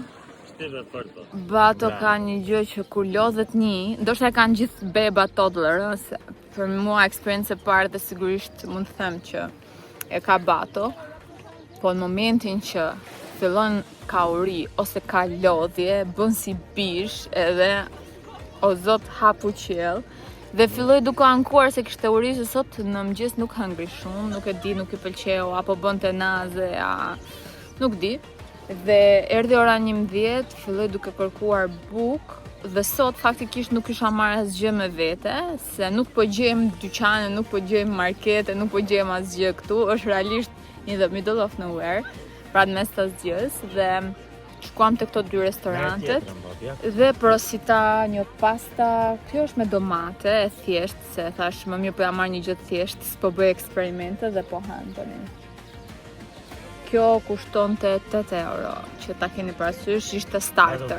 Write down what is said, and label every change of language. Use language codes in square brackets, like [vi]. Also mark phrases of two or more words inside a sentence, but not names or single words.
[sq] Bato ka një gjë që kur lodhet një, ndoshta e kanë gjithë beba toddler, se për mua eksperiencë e parë dhe sigurisht mund të them që e ka Bato, po në momentin që fillon ka uri ose ka lodhje, bën si bish edhe o zot hapu qiell dhe filloi duke ankuar se kishte uri se sot në mëngjes nuk hëngri shumë, nuk e di, nuk i pëlqeu apo bënte naze, nuk di. Dhe erdhi ora 11, filloi duke kërkuar bukë dhe sot faktikisht nuk kisha marrë asgjë me vete, se nuk po gjejmë dyqane, nuk po gjejmë markete, nuk po gjejmë asgjë këtu, është realisht [en] in the middle of nowhere, [sq] pra në mes të asgjës, dhe shkuam te këto 2 restorantet dhe prosita një pasta, kjo është me domate, e thjesht, se thash më mirë po ja marr një gjë të thjesht, s'po bëj eksperimente dhe po han tani. Kjo kushtonte 8 euro, që ta keni parasysh, ishte starter.